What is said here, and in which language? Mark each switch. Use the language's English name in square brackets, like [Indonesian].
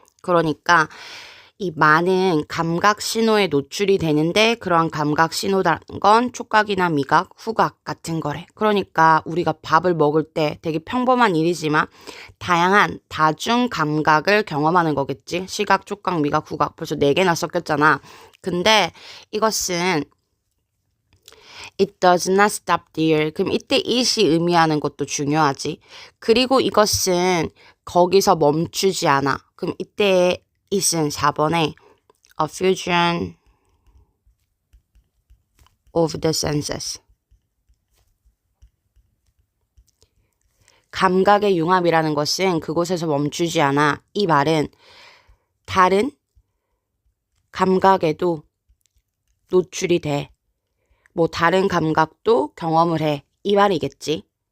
[Korean] 그러니까 이 많은 감각 신호에 노출이 되는데 그러한 감각 신호라는 건 촉각이나 미각, 후각 같은 거래. 그러니까 우리가 밥을 먹을 때 되게 평범한 일이지만 다양한 다중 감각을 경험하는 거겠지. 시각, 촉각, 미각, 후각 벌써 4개나 섞였잖아. 근데 이것은 [English] It does not stop there. [Korean] 그럼 이때 it이 의미하는 것도 중요하지. 그리고 이것은 거기서 멈추지 않아. 그럼 이때 it은 4번에 a fusion of the senses. 감각의 융합이라는 것은 그곳에서 멈추지 않아. 이 말은 다른 감각에도 노출이 돼. 뭐 다른 감각도 경험을 해. 이 말이겠지.